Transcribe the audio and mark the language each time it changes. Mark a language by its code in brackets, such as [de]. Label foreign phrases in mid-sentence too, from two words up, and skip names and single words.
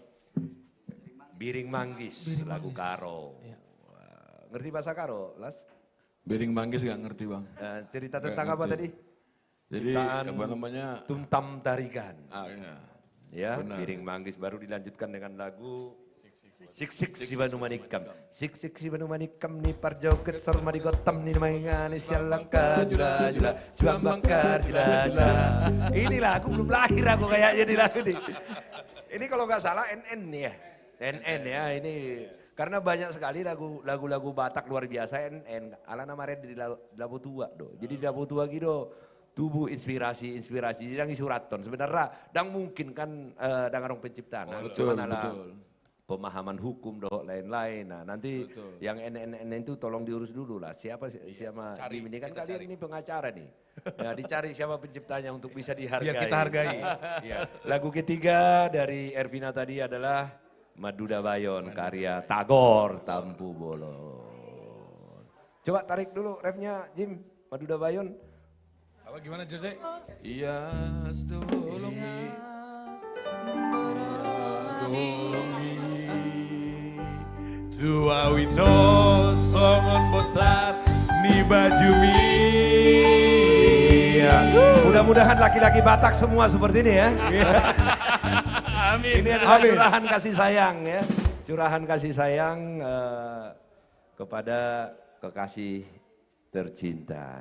[id] Biring Manggis, lagu Karo. Wah, ngerti bahasa Karo, Las? Biring Manggis gak ngerti bang. Cerita Nggak tentang apa ngerti. tadi? Jadi Ciptaan apa namanya? Tuntam Tarigan. Iya. Ya, Benar. Biring Manggis baru dilanjutkan dengan lagu Sik si Banu Manikam. [bbc] Sik si Banu Manikam ni parjoget sor madigotam ni mangani sialangka jula jula si bangkar jula jula. [id] Ini lagu belum lahir aku kayaknya di lagu ini. Ini kalau nggak salah NN nih ya. NN ya ini karena banyak sekali lagu-lagu Batak luar biasa NN. [bbc] Ala nama [id] di Labu Tua do. Jadi di Labu Tua gitu tubuh inspirasi jadi isuraton sebenarnya dang mungkin kan dang arong penciptaan. Betul, Cuman ala betul. pemahaman hukum doh lain-lain. Nah nanti yang NNN itu tolong diurus dulu lah. Siapa Jim ini kan kalian ini pengacara nih. Ya dicari siapa penciptanya untuk bisa dihargai. Biar kita hargai. Iya. Lagu ketiga dari Ervina tadi adalah Maduda Bayon karya Tagor Tampu Bolon. Coba tarik dulu refnya Jim, Maduda Bayon. Apa gimana Jose? Iya, tolong mi. [bbc] Tua wito songon botar ni baju mi. [id] Iya. Mudah-mudahan laki-laki Batak semua seperti ini ya. Amin. Ini adalah curahan kasih sayang ya. Curahan kasih sayang kepada kekasih tercinta.